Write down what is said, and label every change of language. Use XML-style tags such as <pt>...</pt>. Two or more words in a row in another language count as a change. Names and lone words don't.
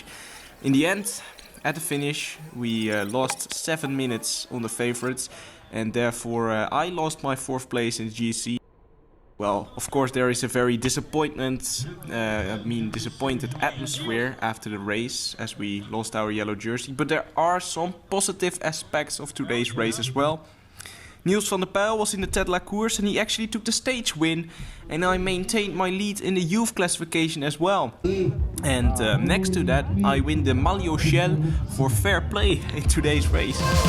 <en>In the end, at the finish, we lost 7 minutes on the favorites, and therefore I lost my 4th place in GC. Well, of course there is a very disappointed atmosphere after the race as we lost our yellow jersey, but there are some positive aspects of today's race as well. Niels van der Pijl was in the</en> <fr>tête de la course</fr> <en>and he actually took the stage win, and I maintained my lead in the youth classification as well. And next to that I win the Maillot Shell for fair play in today's race.</en>